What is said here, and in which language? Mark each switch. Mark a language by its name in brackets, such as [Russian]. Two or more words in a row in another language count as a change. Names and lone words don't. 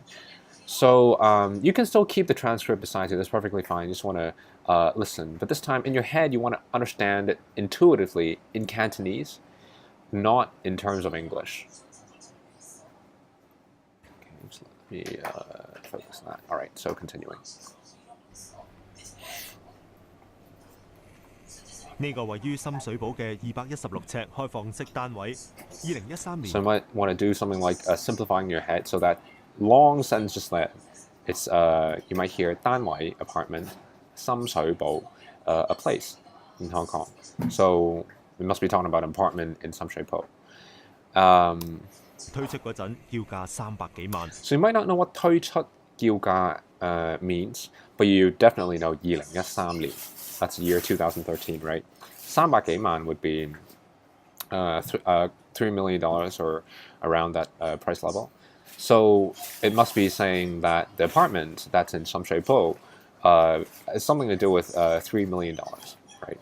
[English] So you can still keep the transcript beside you. That's perfectly fine. You just want to listen. But this time, in your head, you want to understand it intuitively in Cantonese, not in terms of English. Okay, just let me focus on that. All right, so continuing. [Cantonese] 呢個位於深水埗嘅216尺開放式單位，2013年。 [English] So you might want to do something like simplifying your head so that long sentence just that it's you might hear 單位 apartment 深水埗 a place in Hong Kong. So we must be talking about an apartment in 深水埗. [Cantonese] 推出嗰陣叫價300幾萬。 [English] So you might not know what [Cantonese] 推出叫價 [English] means, but you definitely know 2013年. That's the year 2013, right? 300 幾萬 would be $3 million or around that price level. So it must be saying that the apartment that's in 深水埗 has something to do with $3 million, right?